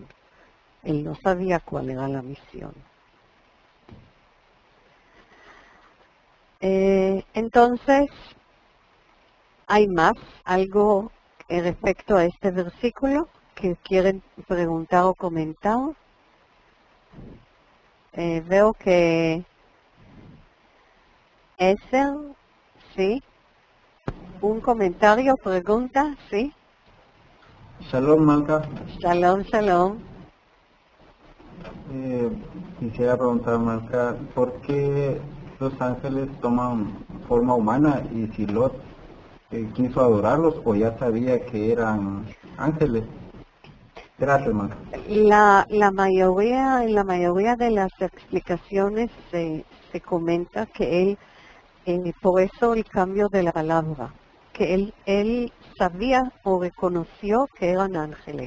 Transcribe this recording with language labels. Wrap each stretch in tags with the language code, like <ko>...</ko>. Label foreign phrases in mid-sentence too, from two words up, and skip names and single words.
<es>Él no sabía cuál era la misión. Entonces, ¿hay más algo respecto a este versículo que quieren preguntar o comentar? Veo que Esther, sí. Un comentario, pregunta, sí. Shalom, Malca.</es> <he>Shalom, shalom.</he> <es>Quisiera preguntar, Malca, ¿por qué los ángeles toman forma humana y si Lot quiso adorarlos o ya sabía que eran ángeles? Gracias, Malca. En la mayoría de las explicaciones se comenta que él, por eso el cambio de la palabra, que él sabía o reconoció que eran ángeles.</es>